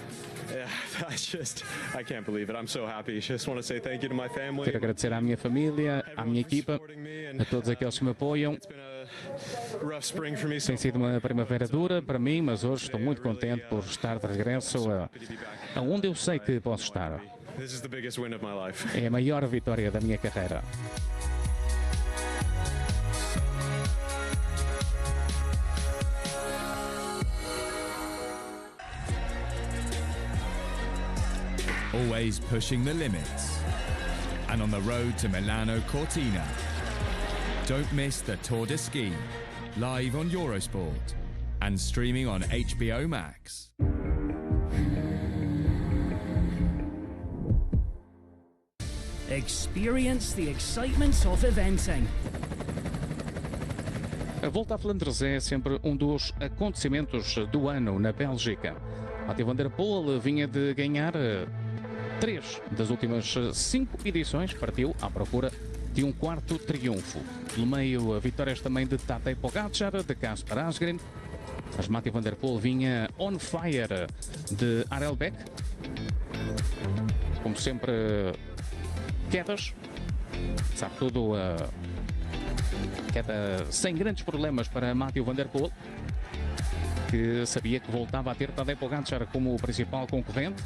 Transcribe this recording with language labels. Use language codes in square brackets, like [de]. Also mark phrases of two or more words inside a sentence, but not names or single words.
[pt] Quero agradecer à minha família, à minha equipa, a todos aqueles que me apoiam. Tem sido uma primavera dura para mim, mas hoje estou muito contente por estar de regresso aonde eu sei que posso estar. É a maior vitória da minha carreira. [en] Always pushing the limits. And on the road to Milano Cortina. Don't miss the Tour de Ski, live on Eurosport and streaming on HBO Max. Experience the excitement of eventing. [pt] A Volta à Flandres é sempre um dos acontecimentos do ano na Bélgica. Mathieu van der Poel vinha de ganhar 3 das últimas 5 edições, partiu à procura de um 4º triunfo. Pelo meio, vitórias também de Tadej Pogačar, de Kasper Asgreen. Mas Mathieu van der Poel vinha [en] on fire [pt] de Harelbeke. Como sempre, quedas. Sabe tudo, queda sem grandes problemas para Mathieu van der Poel, que sabia que voltava a ter Tadej Pogačar como o principal concorrente.